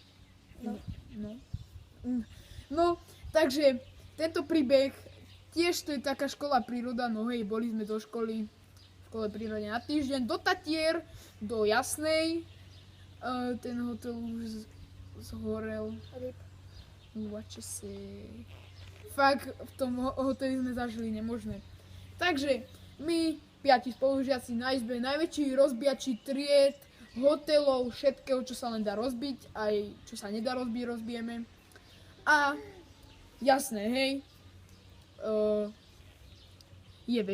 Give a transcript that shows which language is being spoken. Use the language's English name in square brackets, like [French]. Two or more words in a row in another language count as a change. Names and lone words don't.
[Slovak] No, takže tento príbeh, tiež to je taká škola príroda, no hej, boli sme do školy, v škole prírode na týždeň, do Tatier, do Jasnej, ten hotel už zhorel. Rip. [English] What you say? [Slovak] Fakt, v tom hoteli sme zažili nemožné. Takže my, 5 spolužiaci na izbe, najväčší rozbíjači tried, hotelov, všetkého, čo sa len dá rozbiť, aj čo sa nedá rozbiť, rozbijeme. A jasné, hej, je večer.